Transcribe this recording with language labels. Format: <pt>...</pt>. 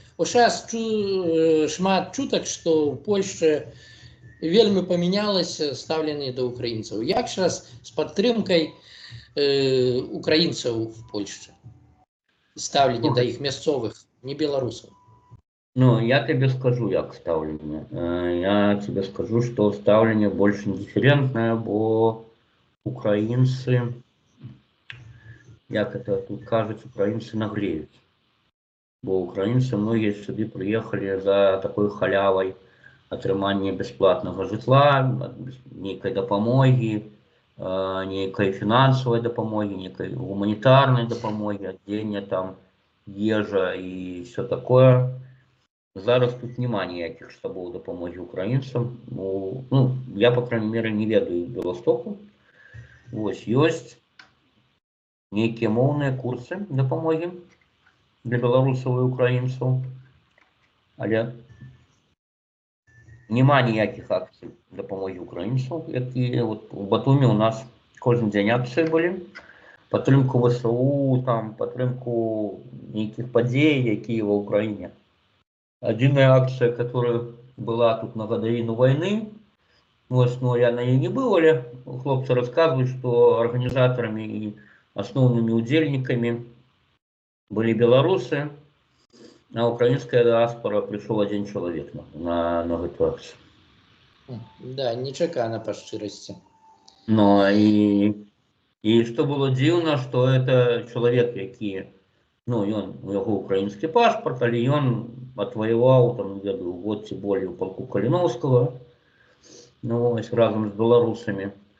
<be>Зараз шмат чутак, што ў Польшчы вельмі памянялася стаўленне да украінцаў. Як зараз з падтрымкай украінцаў в Польшчы? Стаўленне да іх мясцовых, не беларусаў.</be> <ru>Ну, я тебе скажу, як ставление. Я тебе скажу, что ставление больше индифферентное, бо украинцы, як это тут кажуть, украинцы нагреют. Бо украинцы многие сюда приехали за такой халявой атрымання бесплатного житла, некой допомоги, некой финансовой допомоги, некой гуманитарной допомоги, одения там, ежа и все такое.</ru> <be>Зараз тут нема ніяких штабов допомоги украинцам. Ну, я,</be> <ru>по крайней мере,</ru> <be>не ведаю Белостоку. Ось, ёсць нейкія моўныя курсы допомоги для беларусаў і украінцаў. Але нема ніяких акцый допомоги украінцаў, якія вот у Батуми у нас кожен дзень акцыі былі. Падтрымку ВСУ, там, падтрымку нейкіх падзей, якія ва Украине.</be> <ru>Одинная акция, которая была тут на годовину войны, вот, но я на ней не был, але хлопцы рассказывают, что организаторами и основными удельниками были белорусы, а украинская диаспора пришел один человек на эту акцию.</ru> <be>Да, нечакана по шчырасці.</be> <ru>Но и что было дивно, что это человек, який, ну, у него украинский паспорт, але он отвоевал, там, веду, год ці более у полку Калиновского, ну, ось, разом с белорусами.</ru>